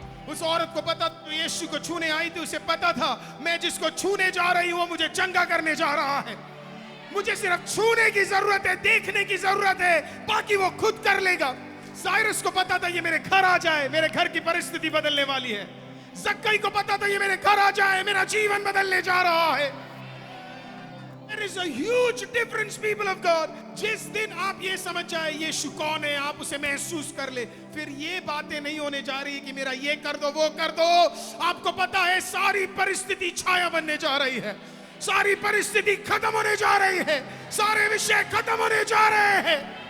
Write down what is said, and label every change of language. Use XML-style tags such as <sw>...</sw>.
<hi>उस औरत को पता तो यीशु को छूने आई थी, उसे पता था मैं जिसको छूने जा रही हूं वो मुझे चंगा करने जा रहा है। मुझे सिर्फ छूने की जरूरत है, देखने की जरूरत है, बाकी वो खुद कर लेगा। साइरस को पता था ये मेरे घर आ जाए मेरे घर की परिस्थिति बदलने वाली है। जक्कई को पता था ये मेरे घर आ जाए मेरा जीवन बदलने जा रहा है।</hi> <en>There is a huge difference, people of God.</en> <hi>जिस दिन आप ये समझ जाए यीशु कौन है, आप उसे महसूस कर ले, फिर ये बातें नहीं होने जा रही कि मेरा ये कर दो वो कर दो। आपको पता है सारी परिस्थिति छाया बनने जा रही है, सारी परिस्थिति खत्म होने जा रही है, सारे विषय खत्म होने जा रहे हैं।</hi>